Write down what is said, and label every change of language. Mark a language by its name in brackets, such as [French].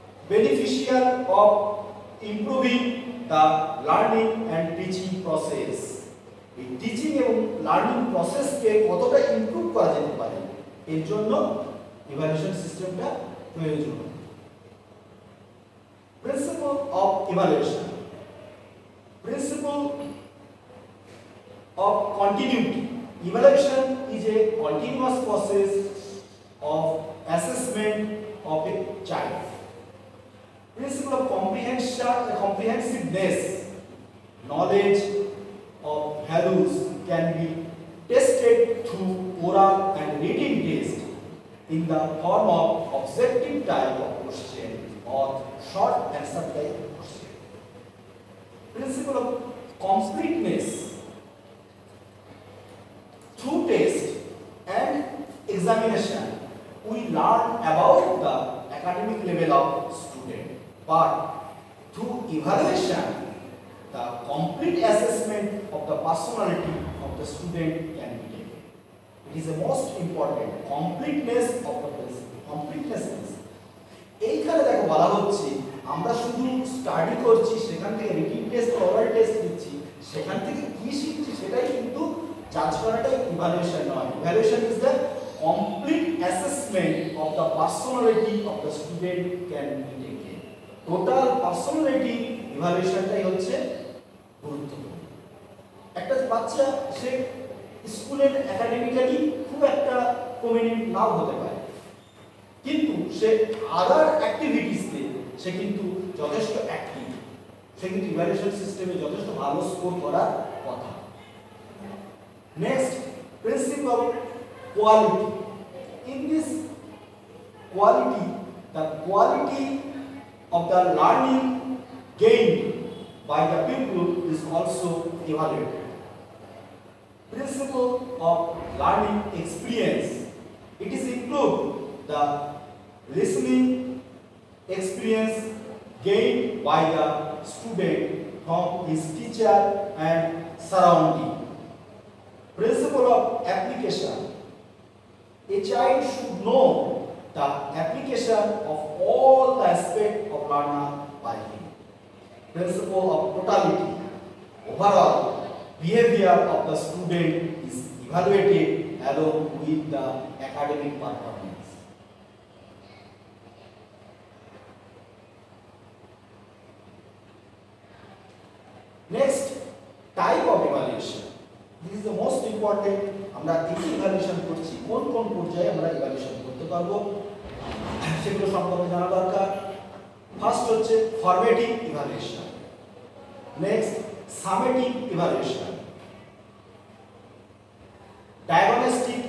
[English] beneficial of improving the learning and teaching process, [Bangla] এই teaching এবং learning প্রসেসকে কতটা improve করা যেতে পারে এর জন্য ইভালুয়েশন সিস্টেমটা প্রয়োজন। [English] Principle of evaluation. Principle of continuity. Evaluation is a continuous process of assessment of a child. Principle of comprehensiveness. Knowledge of values can be tested through oral and written test in the form of objective type of question or short answer type question. Principle of completeness. Through test and examination, we learn about the academic level of student, but through evaluation, the complete assessment of the personality of the student can be taken. It is the most important, completeness of the principle. Completeness means [Bangla] এইখানে দেখো বলা হচ্ছে আমরা শুধু study করছি, সেখান থেকে written test, oral test দিচ্ছি, সেখান থেকে কি শিখছি সেটাই কিন্তু জাজ করাটাই ইভালুয়েশন নয়। [English] Evaluation is the complete assessment of the personality of the student can be taken. [Bangla] Total personality ইভালুয়েশনটাই হচ্ছে গুরুত্বপূর্ণ। একটা বাচ্চা সে স্কুলের একাডেমিক্যালি খুব একটা প্রমিনেন্ট নাও হতে পারে, কিন্তু সে আদার অ্যাক্টিভিটিসতে সে কিন্তু যথেষ্ট অ্যাক্টিভ, সে কিন্তু ইভালুয়েশন সিস্টেমে যথেষ্ট ভালো স্কোর করার কথা। [English] Next, principle of quality. In this quality, the quality of the learning gained by the pupil is also evaluated. Principle of learning experience. It is include the listening experience gained by the student from his teacher and surrounding. Principle of application. A child should know the application of all the aspects of learner by him. Principle of totality. Overall, behavior of the student is evaluated along with the academic performance. Next, type of evaluation. This is the most important. [Bangla] আমরা এই evaluation করছি, কোন কোন পর্যায়ে আমরা evaluation করতে পারবো সেগুলো সম্পর্কে জানা দরকার। ফার্স্ট হচ্ছে formative evaluation, next summative evaluation, diagnostic